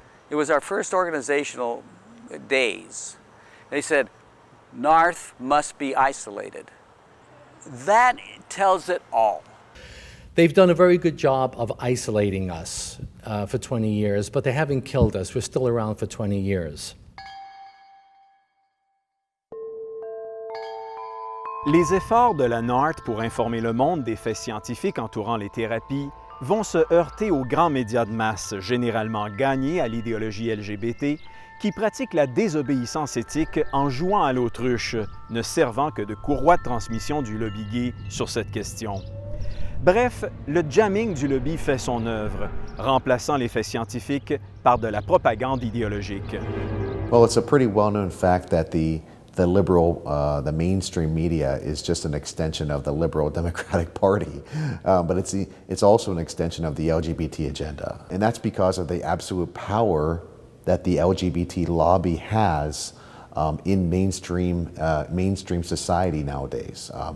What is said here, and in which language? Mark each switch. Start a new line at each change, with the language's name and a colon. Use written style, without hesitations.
English: It was our first organizational days. They said, NARTH must be isolated. That tells it all. They've done a very good job of isolating us for 20 years, but they haven't killed us. We're still around for 20 years.
French: Les efforts de la NARTH pour informer le monde des faits scientifiques entourant les thérapies vont se heurter aux grands médias de masse, généralement gagnés à l'idéologie LGBT, qui pratiquent la désobéissance éthique en jouant à l'autruche, ne servant que de courroie de transmission du lobby gay sur cette question. Bref, le jamming du lobby fait son œuvre, remplaçant les faits scientifiques par de la propagande idéologique.
English: Well, it's a pretty well-known fact that the liberal, the mainstream media is just an extension of the liberal Democratic Party, but it's also an extension of the LGBT agenda. And that's because of the absolute power that the LGBT lobby has in mainstream society nowadays.